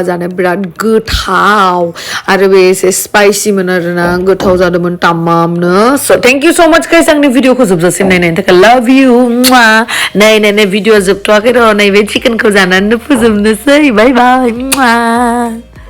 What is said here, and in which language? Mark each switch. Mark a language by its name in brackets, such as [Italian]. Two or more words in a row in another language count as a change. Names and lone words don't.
[Bodo] जानो बिराद गोथाव आरो बे एसे स्पाइसिमोन आरोना गोथाव जादोंमोन तामामनो [English] so thank you so much guys [Bodo] आंनि भिडिअखौ जोबजासिम नायनायनि थाखाय [English] love you [Bodo] नाय भिडिअ जोबथ'वाखै र' नैबे चिकेनखौ जानानै फोजोबनोसै [English] bye bye